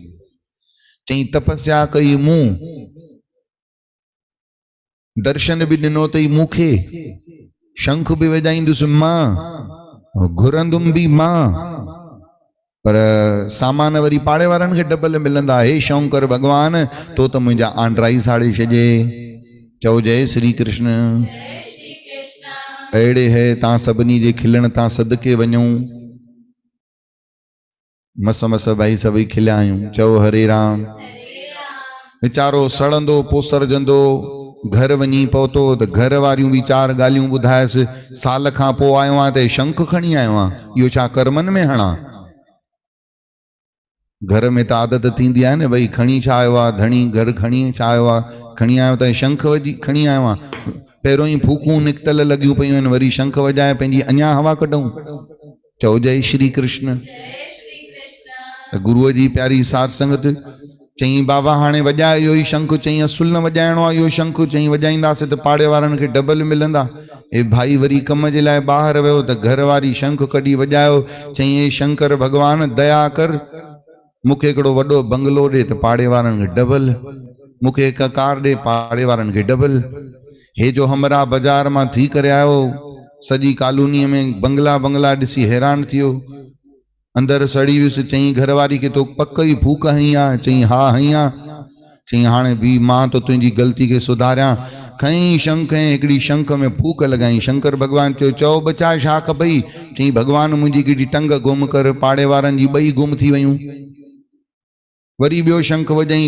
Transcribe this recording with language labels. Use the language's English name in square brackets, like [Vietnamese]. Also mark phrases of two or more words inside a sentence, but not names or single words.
[Sindhi] चई तपस्या कई मूं, दर्शन भी ॾिनो अथई मूंखे, शंख भी वॼाईंदुसि मां, घुरंदुमि भी मां, पर सामान वरी पाड़े वारनि खे डबल मिलंदा। हे शंकर भगवान, तो त मुंहिंजा आंड्रा ई साड़े छॾे। चओ जय श्री कृष्ण। अहिड़े है तव्हां सभिनी जे खिलण तां सदके वञूं। मस मस भाई सभई खिलिया आहियूं। चओ हरे राम। वीचारो सड़ंदो पोसरजंदो घर वञी पहुतो त घर वारियूं बि चार ॻाल्हियूं ॿुधायसि। साल खां पोइ आयो आहियां त शंख खणी आयो आहियां, इहो छा कर्मनि में हणा? घर में त आदत थींदी आहे न, भई खणी छा आयो आहे धणी, घर खणी छा आयो आहे, खणी आयो त शंख वॼी खणी आयो आहे। पहिरों ई फूकूं निकतल लॻियूं पयूं आहिनि, वरी शंख वॼाए पंहिंजी अञा हवा कढूं। चओ जय श्री कृष्ण। गुरुअ जी प्यारी साध संगत चई बाबा हाणे वॼाए इहो ई शंख। चई असुल न वॼाइणो आहे इहो शंख। चई वॼाईंदासीं त पाड़े वारनि खे डबल मिलंदा। ए भाई वरी कम जे लाइ ॿाहिरि वियो त घर वारी शंख कढी वॼायो। चई ए शंकर भगवान दया कर, मूंखे हिकिड़ो वॾो बंगलो ॾे त पाड़े वारनि खे डबल, मूंखे हिकु कार ॾे पाड़े वारनि खे डबल। हे जो हमरा बाज़ार मां थी करे आयो, सॼी कॉलोनीअ में बंगला बंगला ॾिसी हैरान थियो, अंदर सड़ी वियुसि। चई घरवारी खे तो पक ई फूक हई आहे? चई हा हई आहे। चई हाणे भी मां तो तुंहिंजी ग़लती खे सुधारियां। खई शंख ऐं हिकिड़ी शंख में फूक लॻाई। शंकर भगवान चयो चओ बचा छा खपई? चई भगवान मुंहिंजी हिकिड़ी टंग गुम कर, पाड़े वारनि जी ॿई गुम थी वयूं। वरी ॿियो शंख वॼाई।